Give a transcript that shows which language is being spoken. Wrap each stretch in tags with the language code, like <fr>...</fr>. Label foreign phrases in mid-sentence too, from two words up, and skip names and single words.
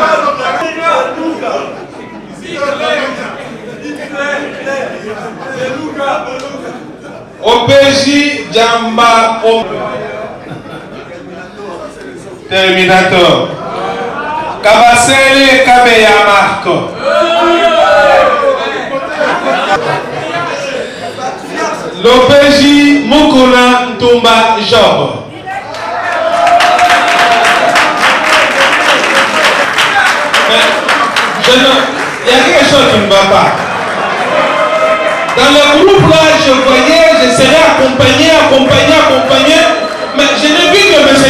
<fr>OPJ Jamba Terminator. Kabasele Kabeya Marco. L'OPJ Mukuna Ntumba Job. Il y a quelque chose qui ne va pas. Dans le groupe là, je voyais, je serais accompagné, mais je n'ai vu que M.</fr>